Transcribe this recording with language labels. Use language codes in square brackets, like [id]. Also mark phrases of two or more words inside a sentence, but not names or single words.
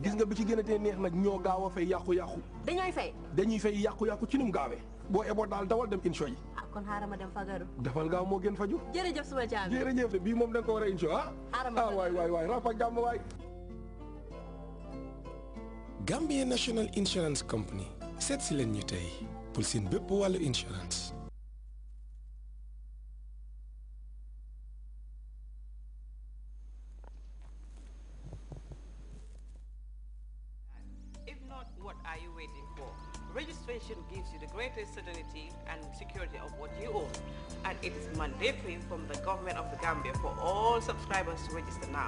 [wo] gis nga bi ci gën a tee neex nag ñoo gaaw a fay yàqu-yàqu dañuy fay yàqu-yàqu ci ni mu gaawee boo eboo daal dawal dem incho yi kon xaaral ma dem fagaru dafal gaaw moo gën faju jërëjëf suma caam jërëjëf bii moom da nga ko war a incho waay rap ak jàmm waay Gambia National Insurance Company seet si leen ñu tey pour seen bépp wàllu insurance. [en] Registration gives you the greatest certainty and security of what you own, and it is mandatory from the government of the Gambia for all subscribers to register now.